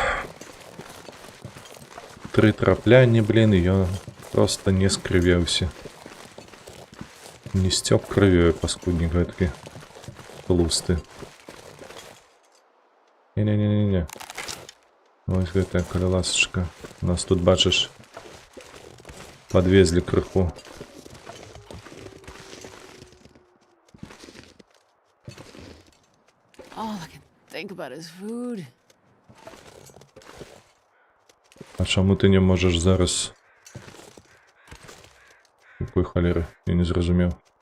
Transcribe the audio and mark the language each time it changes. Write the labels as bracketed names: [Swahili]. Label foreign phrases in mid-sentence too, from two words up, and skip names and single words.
[Belarusian] 3 траплянні, блін, і ён проста не скрывеўся. Не стёк крывёй, паскуднік гэткі. Тлусты. Не-не-не-не-не. Вось гэтая каляласачка. Нас тут, бачыш, падвезлі крыху. [English] All I can think about is food. [Belarusian] А чаму ты не можаш зараз? Якой халеры? Я не зразумеў.